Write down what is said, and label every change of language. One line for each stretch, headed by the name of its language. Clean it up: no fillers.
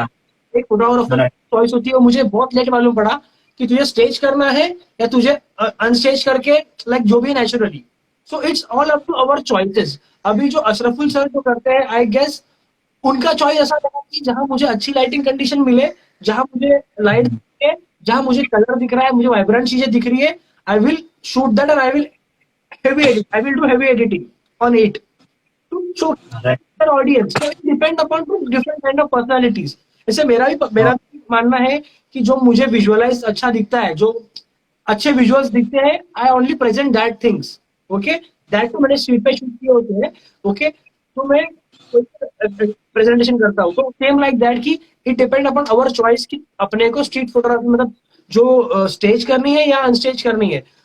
Hindi: है एक फोटोग्राफर की, चॉइस होती है। और मुझे बहुत लेट मालूम पड़ा कि तुझे स्टेज करना है या तुझे अनस्टेज करके लाइक जो भी naturally.
English: So it's all up to our choices.
Hindi: अभी जो अशरफुल सर जो करते हैं
English: I guess
Hindi: उनका चॉइस ऐसा लगा कि जहां मुझे अच्छी लाइटिंग कंडीशन मिले, जहां मुझे लाइट दिख रही है, जहां मुझे कलर दिख रहा है, मुझे वाइब्रेंट चीजें दिख रही है,
English: I will shoot that and I will heavy edit. I will do heavy editing on it to show Right. their audience. So it depend upon two different kind of personalities.
Hindi: जैसे मेरा भी मानना है कि जो मुझे विजुअलाइज अच्छा दिखता है, जो अच्छे विजुअल्स दिखते हैं,
English: I only present that things.
Hindi: Okay, that तो मैंने स्ट्रीट पे शूट किए होते हैं. ओके, तो मैं प्रेजेंटेशन करता हूँ. तो सेम लाइक दैट कि
English: it depend upon our choice
Hindi: कि अपने को स्ट्रीट फोटोग्राफी मतलब जो स्टेज करनी है या अनस्टेज करनी है.